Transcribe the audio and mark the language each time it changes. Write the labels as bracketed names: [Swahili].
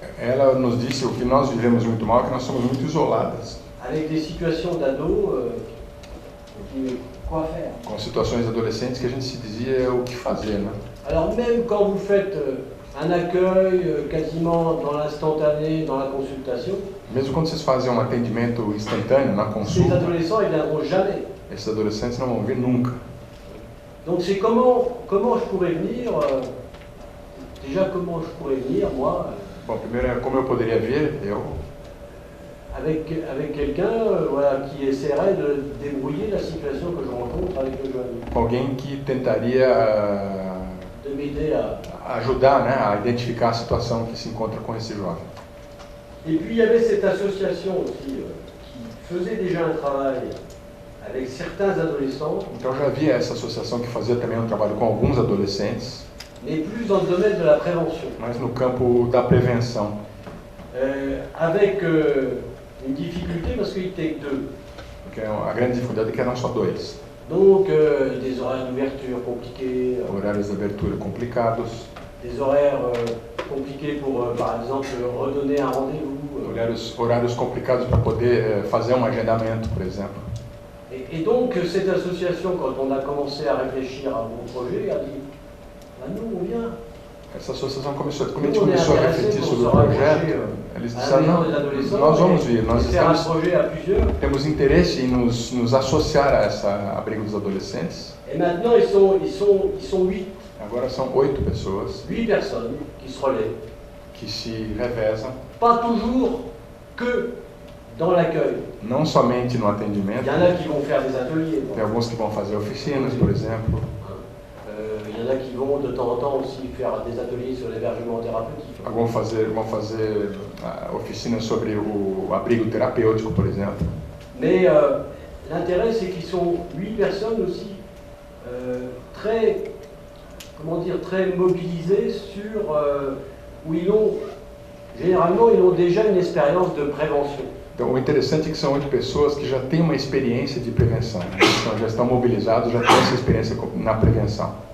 [Portuguese] Ela nos disse o que nós vivemos muito mal, que nós somos muito isoladas. [French] Avec des situations d'ados, quoi faire? [Portuguese] Com situações adolescentes que a gente se dizia o que fazer, né? [French] Alors même quand vous faites un accueil quasiment dans l'instantané, dans la consultation, [Portuguese] mesmo quando vocês fazem um atendimento instantâneo na consulta, [French] ces adolescents ils viendront jamais. [Portuguese] Esses adolescentes não vão vir nunca. [French] Donc c'est comment je pourrais venir, déjà comment je pourrais venir moi. [Portuguese] Bom, primeiro é como eu poderia vir, [French] avec quelqu'un voilà, qui essaierait de débrouiller la situation que je rencontre avec le jeune. [Portuguese] Alguém que tentaria [French] de m'aider à [Portuguese] ajudar, né, a identificar a situação que se encontra com esse jovem. [French] Et puis il y avait cette association aussi qui faisait déjà un travail avec certains adolescents. [Portuguese] Então já havia essa associação que fazia também um trabalho com alguns adolescentes. [French] Mais plus dans le domaine de la prévention. [Portuguese] Mas no campo da prevenção. [French] Avec une difficulté parce qu'il était que deux. [Portuguese] Porque a grande dificuldade é que eram só dois. [French] Donc des horaires d'ouverture compliqués. [Portuguese] Horários de abertura complicados. [French] Des horaires compliqués pour, par exemple, redonner un rendez-vous. [Portuguese] Horários complicados para poder fazer um agendamento, por exemplo. [French] Et donc cette association, quand on a commencé à réfléchir à mon projet, a dit, nous on vient. [Portuguese] Essa associação começou, quando a gente começou a refletir sobre o projeto, eles disseram, não, nós vamos vir, nós temos interesse em nos associar a essa abrigo dos adolescentes. [French] Et maintenant ils sont 8. [Portuguese] Agora são 8 pessoas. [French] 8 personnes qui se relaient. [Portuguese] Que se revezam. [French] Pas toujours que dans l'accueil. [Portuguese] Não somente no atendimento. [French] Il y en a qui vont faire des ateliers. [Portuguese] Tem alguns que vão fazer oficinas, por exemplo. [French] Il y en a qui vont de temps en temps aussi faire des ateliers sur l'hébergement thérapeutique. [Portuguese] Vão fazer oficinas sobre o abrigo terapêutico, por exemplo. [French] Mais l'intérêt c'est qu'ils sont 8 personnes aussi très, comment dire, très mobilisées sur où généralement ils ont déjà une expérience de prévention. [Portuguese] Então, o interessante é que são 8 pessoas que já têm uma experiência de prevenção. Então, já estão mobilizados, já têm essa experiência na prevenção.